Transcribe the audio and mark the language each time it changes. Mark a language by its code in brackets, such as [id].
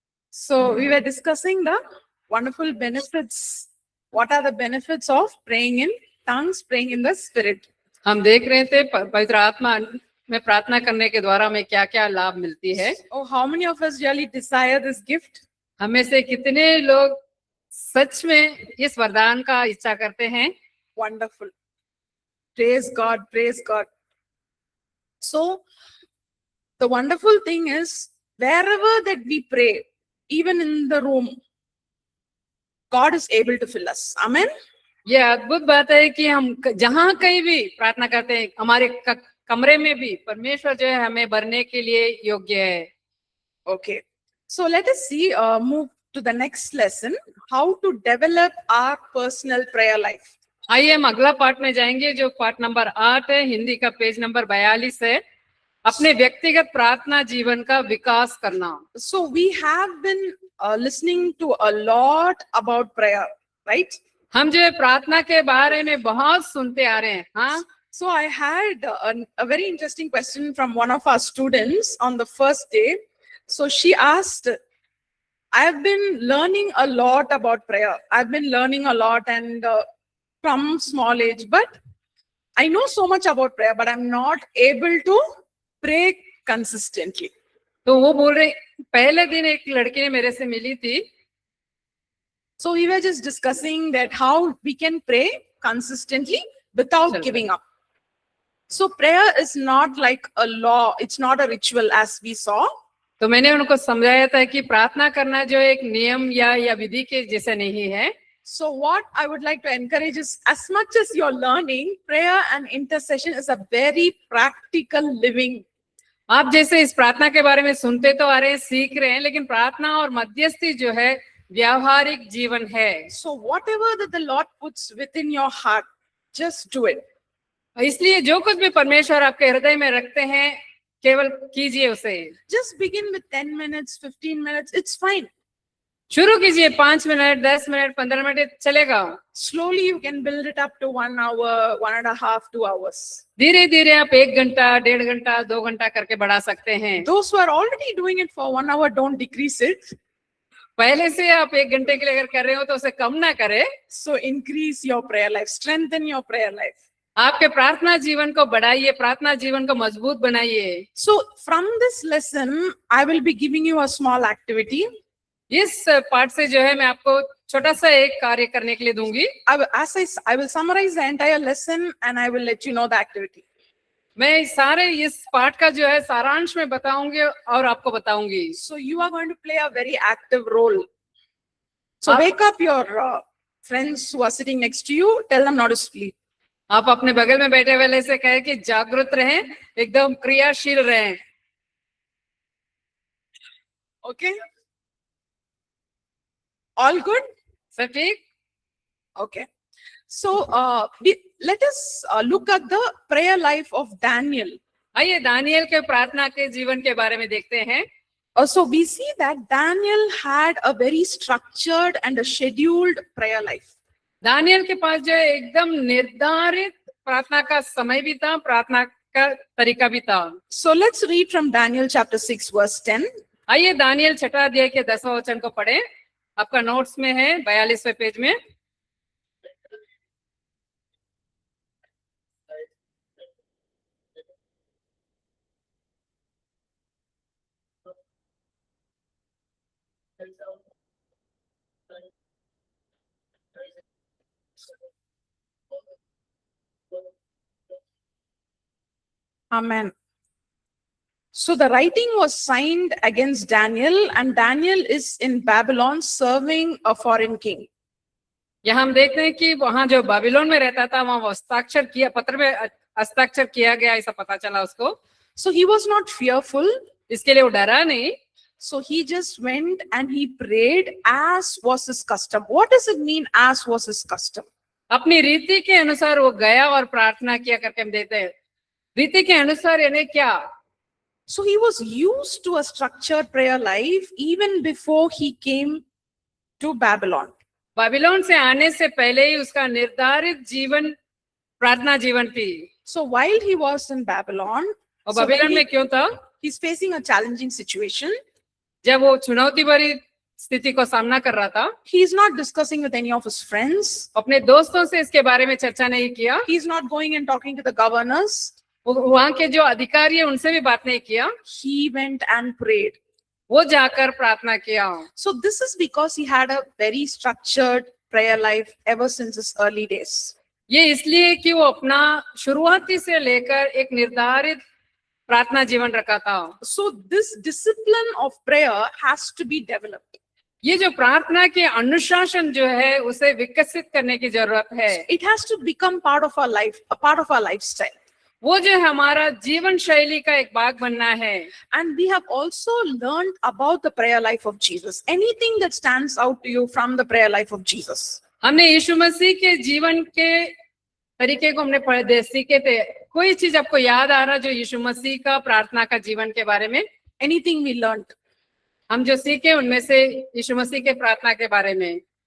[en] So we were discussing the wonderful benefits. What are the benefits of praying in tongues, praying in the spirit? [hi] हम देख रहे थे पवित्र आत्मा में प्रार्थना करने के द्वारा हमें क्या क्या लाभ मिलती है. [en] Oh, how many of us really desire this gift? [hi] हमें से कितने लोग सच में इस वरदान का इच्छा करते हैं? [en] Wonderful. Praise God, praise God. So the wonderful thing is, wherever that we pray, even in the room, God is able to fill us. Amen. [hi] ये अद्भुत बात है कि हम जहां कहीं भी प्रार्थना करते हैं, हमारे कमरे में भी परमेश्वर जो है हमें भरने के लिए योग्य है. [en] Okay. So let us see, move to the next lesson, how to develop our personal prayer life. [hi] आइए हम अगला पार्ट में जाएंगे, जो पार्ट नंबर 8 है, हिंदी का पेज नंबर 42 है. अपने व्यक्तिगत प्रार्थना जीवन का विकास करना. [en] So we have been listening to a lot about prayer, right? [hi] हम जो है प्रार्थना के बारे में बहुत सुनते आ रहे हैं. हाँ. [en] So I had a very interesting question from one of our students on the first day. So she asked, I've been learning a lot about prayer. I've been learning a lot and from small age, but I know so much about prayer, but I'm not able to pray consistently. [hi] तो वो बोल रहे, पहले दिन एक लड़की ने मेरे से मिली थी. [en] So we were just discussing that how we can pray consistently without giving up. So prayer is not like a law. It's not a ritual as we saw. [hi] तो मैंने उनको समझाया था कि प्रार्थना करना जो एक नियम या विधि के जैसे नहीं है. [en] So what I would like to encourage is, as much as you're learning, prayer and intercession is a very practical living. [hi] आप जैसे इस प्रार्थना के बारे में सुनते तो आ रहे हैं, सीख रहे हैं, लेकिन प्रार्थना और मध्यस्थी जो है व्यावहारिक जीवन है. [en] So whatever that the Lord puts within your heart, just do it. [hi] इसलिए जो कुछ भी परमेश्वर आपके हृदय में रखते हैं, केवल कीजिए उसे. [en] Just begin with 10 minutes, 15 minutes. It's fine. [hi] शुरू कीजिए 5 मिनट, 10 मिनट, 15 मिनट चलेगा. [en] Slowly you can build it up to 1 hour, 1.5, 2 hours. [hi] धीरे धीरे आप 1 घंटा, 1.5 घंटा, 2 घंटा करके बढ़ा सकते हैं. [en] Those who are already doing it for 1 hour, don't decrease it. [hi] पहले से आप 1 घंटे के लिए अगर कर रहे हो तो उसे कम ना करें. [en] So increase your prayer life, strengthen your prayer life. [hi] आपके प्रार्थना जीवन को बढ़ाइए, प्रार्थना जीवन को मजबूत बनाइए. [en] So from this lesson, I will be giving you a small activity. [hi] इस पार्ट से जो है मैं आपको छोटा सा एक कार्य करने के लिए दूंगी. [en] I will summarize the entire lesson and I will let you know the activity. [hi] मैं सारे इस पार्ट का जो है सारांश में बताऊंगी और आपको बताऊंगी. [en] So you are going to play a very active role. So wake up your friends who are sitting next to you. Tell them not to sleep. [hi] आप अपने बगल में बैठे वाले से कहें कि जागरूक रहें, एकदम क्रियाशील रहें. [en] Okay? All good? [hi] सब ठीक? [en] Okay. So let us look at the prayer life of Daniel. [hi] आइए दानियल के प्रार्थना के जीवन के बारे में देखते हैं. [en] So we see that Daniel had a very structured and a scheduled prayer life. [hi] Daniel के पास जो है एकदम निर्धारित प्रार्थना का समय भी था, प्रार्थना का तरीका भी था. [en] So let's read from Daniel chapter 6 verse 10. [hi] आइए दानियल 6 अध्याय के 10वें वचन को पढ़ें. आपका नोट्स में है 42वें पेज में. [en] Amen. So the writing was signed against Daniel, and Daniel is in Babylon serving a foreign king. [hi] यहाँ हम देखते हैं कि वहां जो बाबिलोन में रहता था, वहां हस्ताक्षर किया, पत्र में हस्ताक्षर किया गया, ऐसा पता चला उसको. [en] So he was not fearful. [hi] इसके लिए वो डरा नहीं. [en] So he just went and he prayed as was his custom. What does it mean, as was his custom? [hi] अपनी रीति के अनुसार वो गया और प्रार्थना किया करके हम देखते हैं. रीति के अनुसार यानी क्या? [en] So he was used to a structured prayer life even before he came to Babylon. [hi] Babylon से आने से पहले ही उसका निर्धारित जीवन प्रार्थना जीवन थी। [en] So while he was in Babylon, [hi] और [en] so when [hi] बाबिलोन में क्यों था? [en] he's facing a challenging situation, [hi] जब वो चुनौती भरी स्थिति को सामना कर रहा था, [en] he's not discussing with any of his friends. [hi] अपने दोस्तों से इसके बारे में चर्चा नहीं किया, [en] He's not going and talking to the governors. [hi] वहां के जो अधिकारी है उनसे भी बात नहीं किया, [en] He went and prayed. [hi] वो जाकर प्रार्थना किया। [en] So this is because he had a very structured prayer life ever since his early days. [hi] ये इसलिए कि वो अपना शुरुआती से लेकर एक निर्धारित प्रार्थना जीवन रखा था। [en] So this discipline of prayer has to be developed. [hi] ये जो प्रार्थना के अनुशासन जो है उसे विकसित करने की जरूरत है। [en] It has to become part of our life, a part of our lifestyle. [hi] वो जो हमारा जीवन शैली का एक भाग बनना है। [en] And we have also learned about the prayer life of Jesus. Anything that stands out to you from the prayer life of Jesus? [hi] हमने यीशु मसीह के जीवन के तरीके को हमने सीखे थे। कोई चीज आपको याद आ रहा जो यीशु मसीह का प्रार्थना का जीवन के बारे में? [en] Anything we learned? [hi] हम जो सीखे उनमें से यीशु मसीह के प्रार्थना के बारे में।